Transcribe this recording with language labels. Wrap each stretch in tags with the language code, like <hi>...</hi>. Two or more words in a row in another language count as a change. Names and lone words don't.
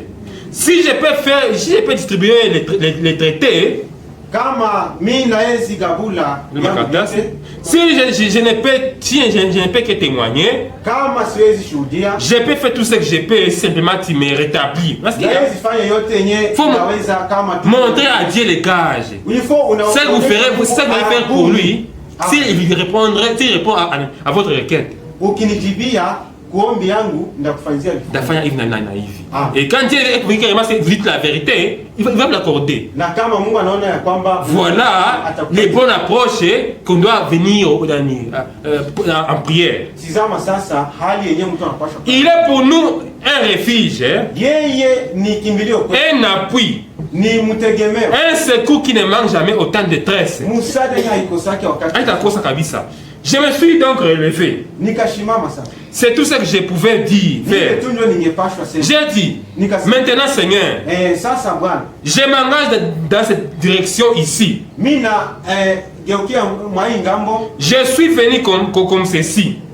<fr>Si je peux distribuer les traités, si je ne peux que témoigner, je peux faire tout ce que je peux, simplement tu me rétablis. Il faut montrer à Dieu les gages. Ce que vous ferez pour lui, s'il répond à votre requête.</fr> <sw>kuombi yangu ndakufanyia ndafanya hivi na hivi.</sw> <fr>Et quand Dieu vous dites la vérité, il va vous l'accorder.</fr> <sw>Na kama Mungu anaona ya kwamba</sw> <fr>voilà les bonnes approches qu'on doit venir en prière.</fr> <sw>Tizama sasa hali yenyewe mtu anapaswa.</sw> <fr>Il est pour nous un refuge,</fr> <sw>yeye ni kimbilio kwetu,</sw> <fr>un appui,</fr> <sw>ni mtegemeo,</sw> <fr>un secours qui ne manque jamais au temps de détresse.</fr> <sw>Msaada haikosaki wakati. Haitakosa kabisa.</sw> <fr>Je me suis donc relevé.</fr> <sw>Nikashimama sasa.</sw> <fr>C'est tout ce que je pouvais dire, faire. J'ai dit, maintenant Seigneur, je m'engage dans cette direction ici. Je suis venu comme ceci.</fr>